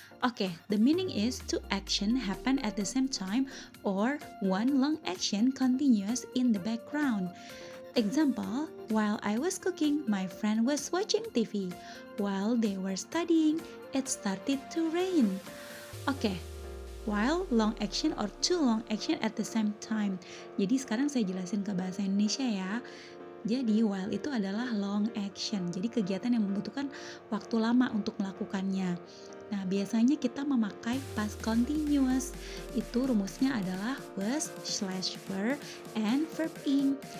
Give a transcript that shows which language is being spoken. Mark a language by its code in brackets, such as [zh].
[en] Okay, the meaning is two action happen at the same time or one long action continues in the background. Example, while I was cooking, my friend was watching TV. While they were studying, it started to rain. Oke, while long action or two long action at the same time. [id] Jadi sekarang saya jelasin ke bahasa Indonesia ya. Jadi while itu adalah long action. Jadi kegiatan yang membutuhkan waktu lama untuk melakukannya. Nah, biasanya kita memakai past continuous. Itu rumusnya adalah was slash were and verb ing.